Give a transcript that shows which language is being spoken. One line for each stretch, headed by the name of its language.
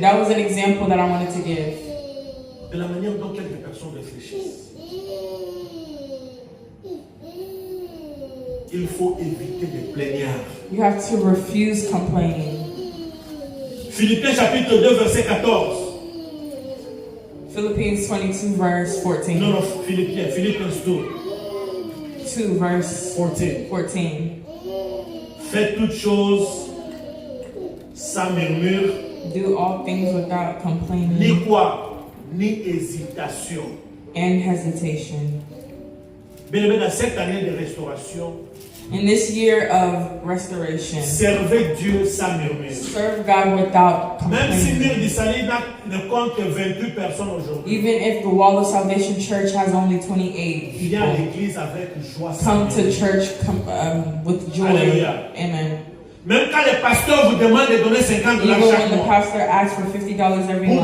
English: that was an example that I wanted to give.
French: de la manière dont quelques personnes réfléchissent. Il faut éviter de plaignards.
English: You have to refuse complaining.
French: Philippiens chapitre 2 verset 14.
English: Philippines 22 verse 14.
French: Non, non, Philippiens 2,
English: 2 verse
French: 14.
English: 14.
French: Faites toutes choses sans murmure,
English: Do all things without
French: ni
English: complaining
French: quoi, ni hésitation.
English: and hesitation.
French: Dans cette année de restauration,
English: in this year of restoration,
French: servez Dieu sans murmure.
English: Serve God without complaining.
French: Même si Mur du Salut ne compte que 28 personnes aujourd'hui.
English: Even if the Wall of Salvation Church has only 28 people,
French: viens à l'église avec joie.
English: Come to church with joy. Alléluia. Amen.
French: Même quand le pasteur vous demande de donner $50 chaque mois,
English: even when the pastor asks for $50 every month,